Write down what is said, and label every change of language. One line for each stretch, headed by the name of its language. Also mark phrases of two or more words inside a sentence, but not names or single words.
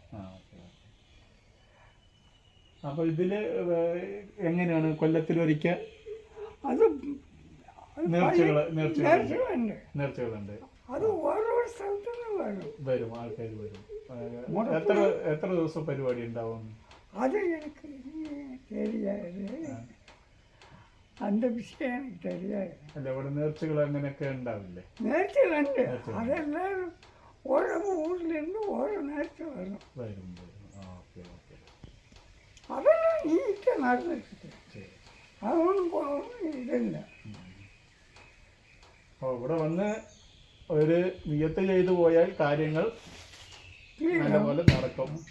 Malayalam: അപ്പൊ ഇതില് എങ്ങനെയാണ് കൊല്ലത്തിലൊരിക്കൽ അത് നേർച്ചകളുണ്ട്. അത് ഓരോ സ്ഥലത്തുനിന്ന് വരും, ആൾക്കാർ വരും. എത്ര ദിവസം പരിപാടി ഉണ്ടാവും? അത് എനിക്ക്
Tamil: தெரியாது, அந்த விஷயம் எனக்கு தெரியாது.
Malayalam: അല്ല, ഇവിടെ നേർച്ചകൾ അങ്ങനെയൊക്കെ ഉണ്ടാവില്ലേ? നേർച്ചകളുണ്ട്, അതെല്ലാം ഓരോ ഊരിലിருந்து ഓരോ നേർച്ച വരും. അതെല്ലാം നീറ്റ് നടന്നിട്ട് അതൊന്നും ഇതില്ല. ഇവിടെ വന്ന് ഒരു നിയത്ത് ചെയ്തു പോയാൽ കാര്യങ്ങൾ നല്ലപോലെ നടക്കും.